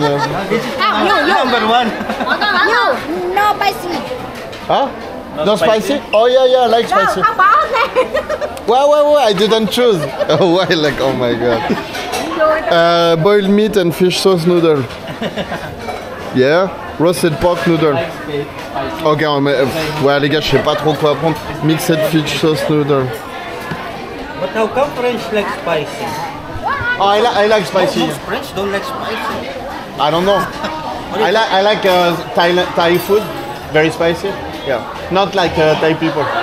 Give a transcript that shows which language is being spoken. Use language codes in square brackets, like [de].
[en] Number one. No spicy. Huh? No spicy? Oh yeah, I like spicy. [vi] Không bỏ. [en] Well, I didn't choose. Why? Like, oh my god. Boiled meat and fish sauce noodle. Yeah. Roasted pork noodle. [fr] Ok, ouais les gars, je sais pas trop quoi prendre. [en] Mixed fish sauce noodle. But how come French like spicy? Oh, I like spicy. Most French don't like spicy. I don't know. I like Thai food, very spicy. Yeah, not like Thai people.